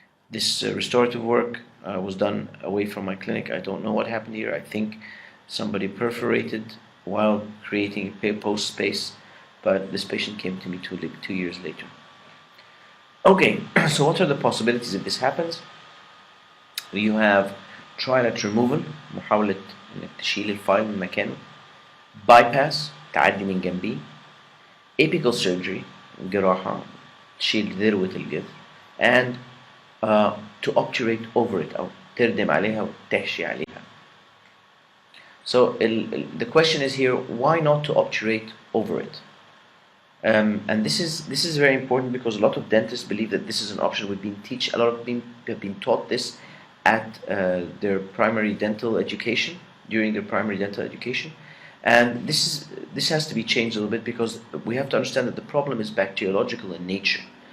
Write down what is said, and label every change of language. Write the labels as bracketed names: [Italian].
[English] This restorative work was done away from my clinic. I don't know what happened here. I think somebody perforated while creating post space, but this patient came to me 2 years later. Okay, so what are the possibilities if this happens? You have trilate removal, [Arabic] محاولة انك تشيل الفايل من مكانه, [English] bypass, [Arabic] تعدي من جنبيه, [English] apical surgery, [Arabic] جراحة, تشيل ذروة الجذر, [English] and to obturate over it, [Arabic] أو تردم عليها وتحشي عليها. [English] So the question is here, why not to obturate over it? And this is very important because a lot of dentists believe that this is an option. A lot of them have been taught this at their primary dental education, during their primary dental education, and this has to be changed a little bit because we have to understand that the problem is bacteriological in nature.